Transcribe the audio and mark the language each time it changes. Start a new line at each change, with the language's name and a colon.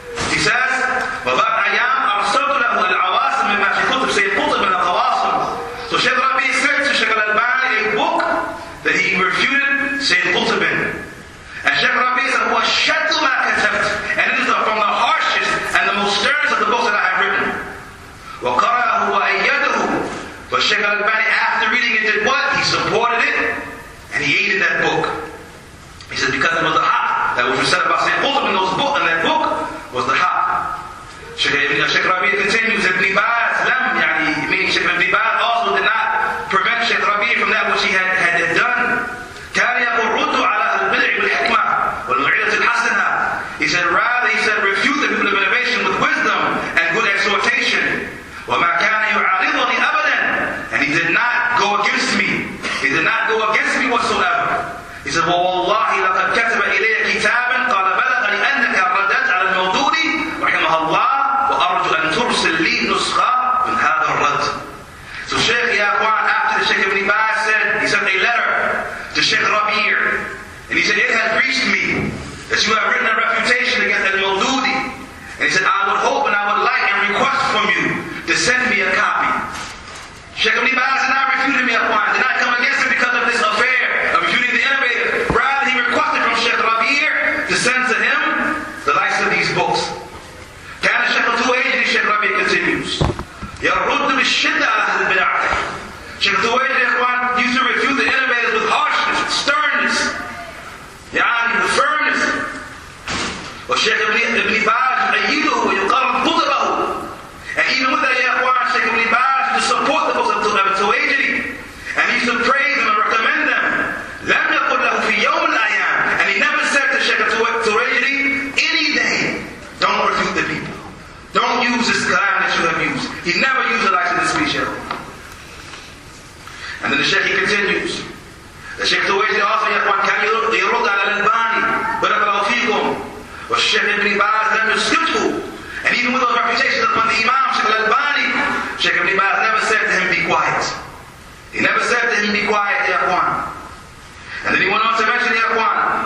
English: He says,
Arabic: وَبَعْدْ أَيَّامٍ أَرْسَلْتُ لَهُ الْعَوَاصِمِ مِمَّا فِي كُتُبِ سَيِّدِ قُطْبٍ مِنَ الْقَوَاصِمِ.
English: So Sheikh Rabi' sent to Sheikh al-Albani a book that he refuted Sayyid Qutb in. And Sheikh Rabi' said,
Arabic: وَشَدُّ مَا كَتَبْتُ,
English: and it is from the harshest and the most sternest of the books that I have written.
Arabic: وَقَرَأَهُ وَأَيَّدَهُ.
English: But Sheikh al-Albani, after reading it, did what? He supported it, and he aided that book. He said, because it was the haq that was said about Sayyid Qutb in that book was the haq. Sheikh Rabi' continues, Ibn Baz, meaning Sheikh Ibn Baz also did not prevent Sheikh Rabi' from that which he had done.
Arabic: كان يقول ردوا على البدع بالحكمة والموعظة الحسنة.
English: He said, rather, refute the people of innovation with wisdom and good exhortation.
Arabic: وما كان يعارضني أبدا,
English: and he did not go against me. He did not go against me whatsoever. He said,
Arabic: وَوَاللَّهِ لَقَدْ كَتَبَ إِلَيَّ كِتَابًا قَالَ بَلَغَنِي أَنَّكَ رَدَّتْ عَلَى الْمَوْدُودِ رحمه الله وَأَرْجُو أَن تُرْسِلْ لِي نُسْخَةً مِنْ هَذَا الرَّدِّ.
English: So Sheikh, ya ikhwan, after the Sheikh Ibn Baz said, he sent a letter to Sheikh Rabi', and he said, it has reached me that you have written a refutation against al-Mawdudi. And he said, I would hope and I would like and request from you to send me a copy. Sheikh Ibn Baz did not refute him, ya ikhwan, did not come against him because of this affair of refuting the innovator. Rather, he requested from Sheikh Rabi' to send to him the likes of these books.
Arabic: كان الشيخ التويجري,
English: Sheikh Rabi' continues,
Arabic: يرد بالشدة على أهل البدع.
English: Sheikh Tuwaijri, ya ikhwan, used to refute the innovators with harshness, sternness, with firmness.
Arabic: والشيخ ابن باز يؤيده ويقرب قدره.
English: And even with that, ya ikhwan, Sheikh Ibn Baz to support the books of Tuwaijri, and he used to praise them and recommend them.
Arabic: لم يقل له في يوم من الأيام,
English: and he never said to Sheikh Tuwaijri any day, don't refute the people. Don't use this kalam that you have used. He never used the likes of this speech. And then the Sheikh, he continues. The Sheikh Tuwaijri also, ya ikhwan,
Arabic: كان يرد على الألباني بارك الله فيكم. والشيخ ابن باز لم يسكته.
English: And even with those reputations upon the Imam, Sheikh al-Albani, Sheikh Ibn Baz never said to him, be quiet. He never said to him, be quiet, ya ikhwan. And then he went on to mention, ya ikhwan,